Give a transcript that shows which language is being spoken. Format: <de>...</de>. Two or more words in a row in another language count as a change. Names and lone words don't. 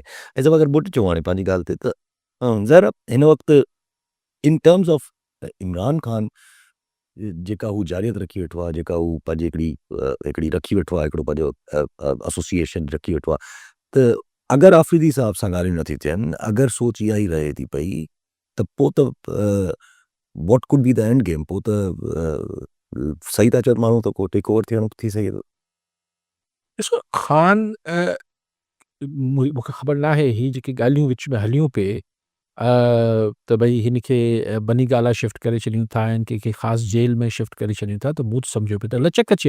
<sd>ऐं सभु अगरि बुट चऊं हाणे पंहिंजी ॻाल्हि ते त ज़रा हिन वक़्तु</sd> <en>in terms of</en> <sd>इमरान ख़ान जेका हू जारियत रखी वेठो आहे जेका हू पंहिंजी हिकिड़ी रखी वेठो आहे हिकिड़ो पंहिंजो एसोसिएशन रखी वेठो आहे त अगरि आफ़रीदी साहब सां ॻाल्हियूं नथी थियनि अगरि सोच इहा ई रहे थी पई त पोइ त</sd> <en>what could be the end game</en> <sd>पोइ त सही था चवनि माण्हू त को</sd> <en>take over</en> <sd>थियणो थी सघे थो। ॾिसो ख़ान मूंखे ख़बर न आहे ही जेकी ॻाल्हियूं विच में हलियूं पिए त भई हिनखे बनी गाला शिफ्ट करे छॾियूं था ऐं कंहिंखे ख़ासि जेल में शिफ्ट करे छॾियूं था त मूं त सम्झो पियो त लचक अचे।</sd>